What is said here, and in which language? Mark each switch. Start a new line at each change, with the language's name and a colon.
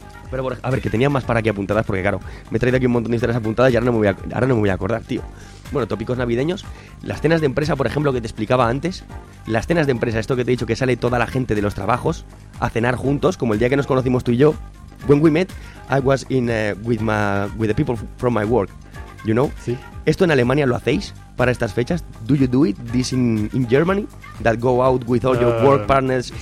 Spanish: Pero por, a ver, que tenía más para aquí apuntadas, porque claro, me he traído aquí un montón de historias apuntadas y ahora no me voy a acordar, tío. Bueno, tópicos navideños. Las cenas de empresa, por ejemplo, que te explicaba antes. Las cenas de empresa, esto que te he dicho, que sale toda la gente de los trabajos a cenar juntos, como el día que nos conocimos tú y yo.
English: When we met, I was in with the people from my work, you know?
Spanish: Sí. ¿Esto en Alemania lo hacéis para estas fechas?
English: Do you do it, this in Germany, that go out with all your work partners?